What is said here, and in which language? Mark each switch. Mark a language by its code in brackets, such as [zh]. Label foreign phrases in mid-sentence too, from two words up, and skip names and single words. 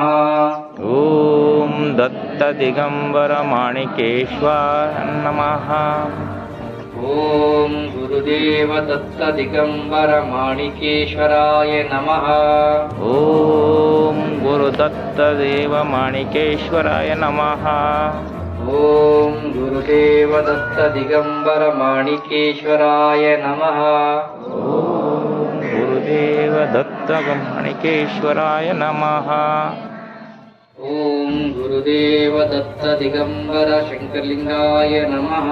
[sa] ओम दत्त दिगंबर माणिकेश्वर नमः। ओम गुरुदेव दत्त दिगंबर माणिकेश्वराय नमः। ओम गुरुदत्त देव माणिकेश्वराय नमः। ओम ಗುರುದೇವ ದತ್ತ ದಿಗಂಬರ ಮಾಣಿಕೇಶ್ವರಾಯ ನಮಃ. ಓಂ ಗುರುದೇವ ದತ್ತ ಮಾಣಿಕೇಶ್ವರಾಯ ನಮಃ. ಓಂ ಗುರುದೇವ ದತ್ತ ದಿಗಂಬರ ಶಂಕರಲಿಂಗಾಯ ನಮಃ.